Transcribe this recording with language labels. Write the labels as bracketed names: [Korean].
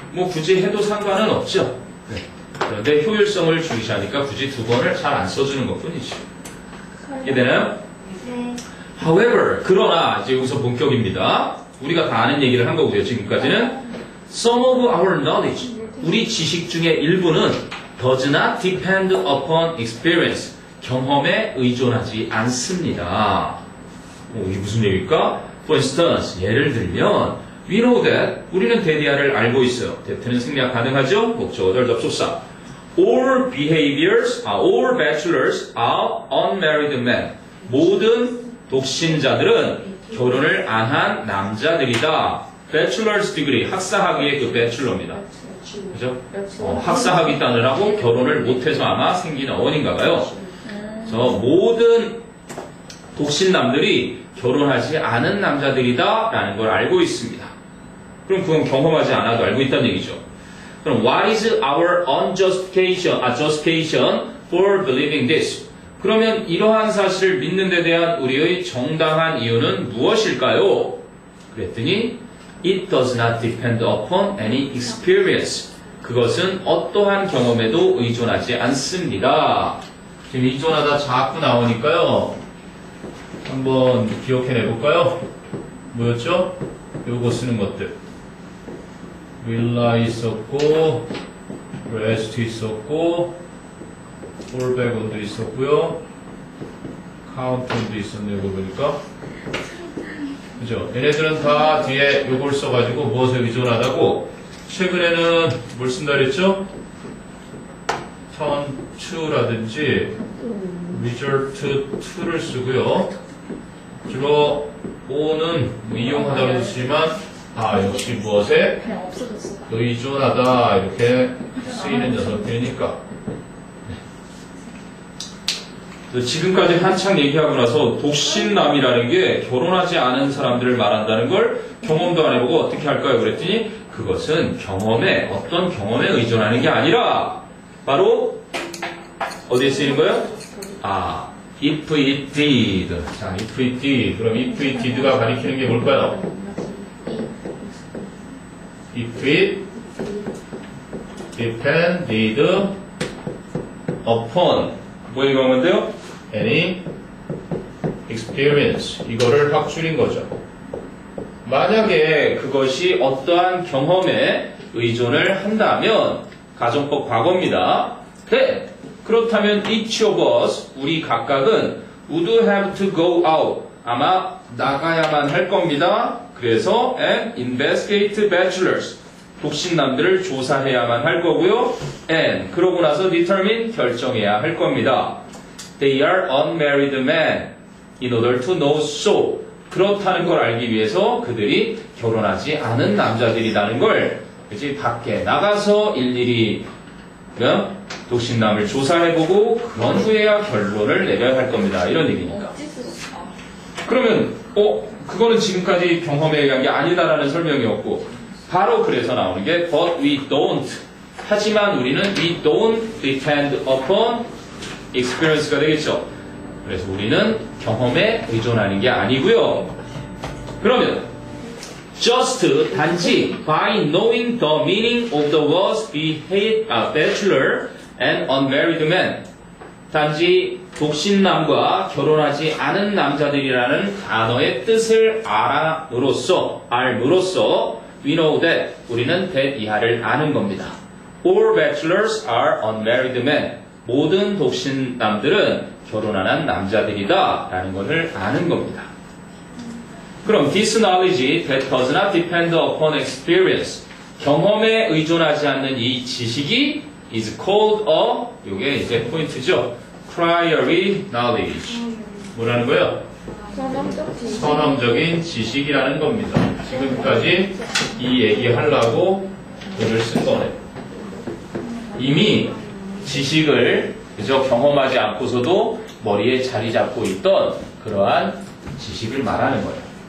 [Korean] 뭐 굳이 해도 상관은 없죠. 네. 그런데 효율성을 중시하니까 굳이 두 번을 잘 안 써주는 것 뿐이죠. 이해되나요? 네. However, 그러나 이제 여기서 본격입니다. 우리가 다 아는 얘기를 한 거고요. 지금까지는 [English] some of our knowledge, [Korean] 우리 지식 중에 일부는 [English] does not depend upon experience, [Korean] 경험에 의존하지 않습니다. 이게 무슨 얘기일까? [English] For instance, [Korean] 예를 들면 [English] we know that [Korean] 우리는 대디아를 알고 있어요. that는 생략 가능하죠? 목적어들 접속사. [English] All behaviors, all bachelors are unmarried men. [Korean] 모든 독신자들은 결혼을 안 한 남자들이다. bachelor's degree, 학사학위의 그 bachelor입니다. 그죠? 학사학위 따느라고 결혼을 못해서 아마 생긴 어원인가 봐요. 그래서 모든 독신남들이 결혼하지 않은 남자들이다 라는 걸 알고 있습니다. 그럼 그건 경험하지 않아도 알고 있다는 얘기죠. 그럼 [English] what is our justification for believing this? [Korean] 그러면 이러한 사실을 믿는 데 대한 우리의 정당한 이유는 무엇일까요? 그랬더니 [English] it does not depend upon any experience. [Korean] 그것은 어떠한 경험에도 의존하지 않습니다. 지금 의존하다 자꾸 나오니까요. 한번 기억해내 볼까요? 뭐였죠? 요거 쓰는 것들. will이 있었고, rest 있었고, fallback도 있었고요. count도 있었네요. 이거 보니까. 그죠? 얘네들은 다 뒤에 요걸 써가지고 무엇에 의존하다고 최근에는 뭘 쓴다 그랬죠? turn to라든지 resort to를 쓰고요. 주로 o는 이용하다고 쓰지만 역시 무엇에 의존하다 이렇게 쓰이는 녀석들이니까. 지금까지 한창 얘기하고 나서 독신남이라는 게 결혼하지 않은 사람들을 말한다는 걸 경험도 안 해보고 어떻게 할까요? 그랬더니 그것은 어떤 경험에 의존하는 게 아니라 바로 어디에 쓰이는 거예요? [English] if it did. 자, if it did. [Korean] 그럼 [English] if it did [Korean] 가 가리키는 게 뭘까요? [English] if it depended upon [Korean] 뭐 이거 하면 돼요? [English] any experience. [Korean] 이거를 확 줄인 거죠. 만약에 그것이 어떠한 경험에 의존을 한다면 가정법 과거입니다. [English] 그렇다면 each of us, [Korean] 우리 각각은 [English] would have to go out. [Korean] 아마 나가야만 할 겁니다. [English] 그래서 and investigate bachelors. [Korean] 독신남들을 조사해야만 할 거고요. and 그러고 나서 determine 결정해야 할 겁니다. [English] They are unmarried men in order to know so. [Korean] 그렇다는 걸 알기 위해서 그들이 결혼하지 않은 남자들이라는 걸 그치? 밖에 나가서 일일이 독신남을 조사해보고 그런 후에야 결론을 내려야 할 겁니다. 이런 얘기니까. 그러면 그거는 지금까지 경험에 의한 게 아니다라는 설명이었고 바로 그래서 나오는 게 [English] but we don't. [Korean] 하지만 우리는 [English] we don't depend upon experience가 되겠죠. [Korean] 그래서 우리는 경험에 의존하는 게 아니고요. [English] 그러면 just 단지 by knowing the meaning of the words bachelor and unmarried man [Korean] 단지 독신남과 결혼하지 않은 남자들이라는 단어의 뜻을 알므로써 [English] we know that [Korean] 우리는 that 이하를 아는 겁니다. [English] All bachelors are unmarried men. [Korean] 모든 독신남들은 결혼 안 한 남자들이다 라는 것을 아는 겁니다. [English] 그럼 this knowledge that does not depend upon experience [Korean] 경험에 의존하지 않는 이 지식이 [English] is called [Korean] 요게 이제 포인트죠. priori knowledge 뭐라는 거예요? 선험적인 지식이라는 겁니다. 지금까지 이 얘기하려고 글을 쓴 거네요. 이미 지식을 그저 경험하지 않고서도 머리에 자리 잡고 있던 그러한 지식을 말하는 거예요.